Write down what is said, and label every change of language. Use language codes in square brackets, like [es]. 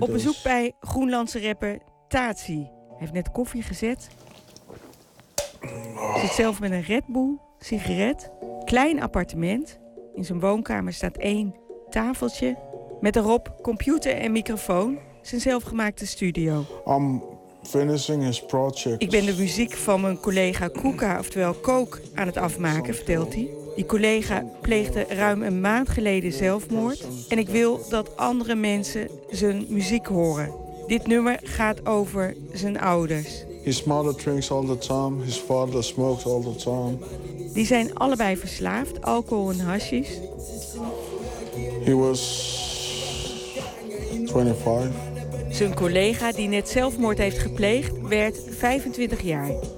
[nl] op bezoek bij Groenlandse rapper Tati. Hij heeft net koffie gezet. Zit zelf met een Red Bull. Sigaret, klein appartement. In zijn woonkamer staat 1 tafeltje. Met erop computer en microfoon. Zijn zelfgemaakte studio. [en] I'm finishing his project. [nl] Ik ben de muziek van mijn collega Kuka, oftewel Kook, aan het afmaken, vertelt hij. Die collega pleegde ruim een maand geleden zelfmoord. En ik wil dat andere mensen zijn muziek horen. Dit nummer gaat over zijn ouders. [en] His mother drinks all the time, his father smokes all the time. [nl] Die zijn allebei verslaafd, alcohol en hashish. [en] He was 25. [nl] Zijn collega die net zelfmoord heeft gepleegd, werd 25 jaar.